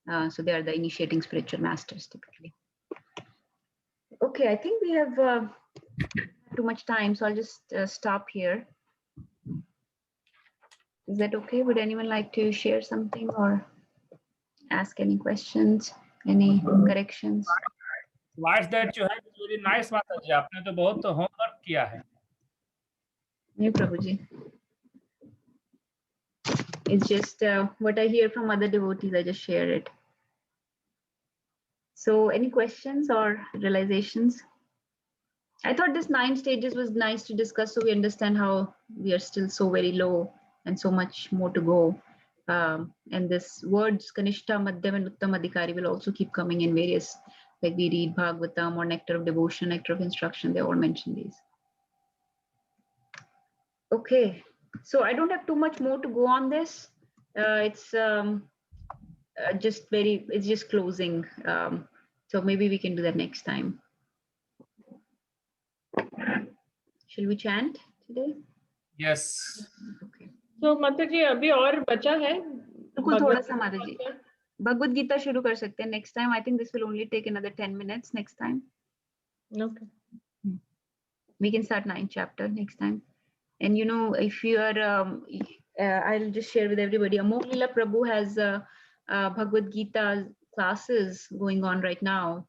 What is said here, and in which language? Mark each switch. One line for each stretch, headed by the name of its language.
English: So they are the initiating spiritual masters typically. Okay, I think we have too much time, so I'll just stop here. Is that okay? Would anyone like to share something or ask any questions, any corrections? Why is that you have very nice Mataji?
Hindi: आपने तो बहुत homework किया है.
English: No, Prabhuji. It's just what I hear from other devotees, I just share it. So any questions or realizations? I thought this 9 stages was nice to discuss so we understand how we are still so very low and so much more to go. And this words Kanishta, Madhyam and Uttam Adhikari will also keep coming in various, like we read Bhagavatam or Nectar of Devotion, Nectar of Instruction, they all mention these. Okay, so I don't have too much more to go on this. It's just closing. So maybe we can do that next time. Shall we chant today? Yes. Okay.
Hindi: So Mataji, अभी और बचा है? बिल्कुल थोड़ा सा माताजी.
English: Bhagavad Gita
Hindi: शुरू कर सकते हैं
English: next time. I think this will only take another 10 minutes next time. Okay. We can start 9th chapter next time. And you know, if you are, I'll just share with everybody. Amol Leela Prabhu has Bhagavad Gita classes going on right now.